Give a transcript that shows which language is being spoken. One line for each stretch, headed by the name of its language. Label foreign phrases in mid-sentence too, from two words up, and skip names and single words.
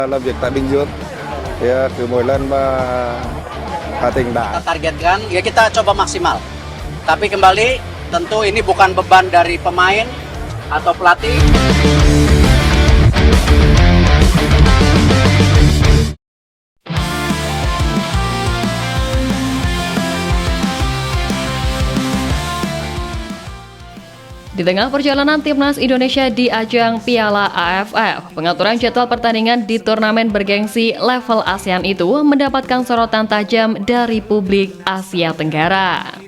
Vietnamese: Làm việc tại Bình Dương thì cứ mỗi lần mà Hà Tĩnh đã
Indonesian: Kita targetkan, ya kita coba maksimal. Tapi kembali, tentu ini bukan beban dari pemain atau pelatih. Di tengah perjalanan timnas Indonesia di ajang Piala AFF, pengaturan jadwal pertandingan di turnamen bergengsi level ASEAN itu mendapatkan sorotan tajam dari publik Asia Tenggara.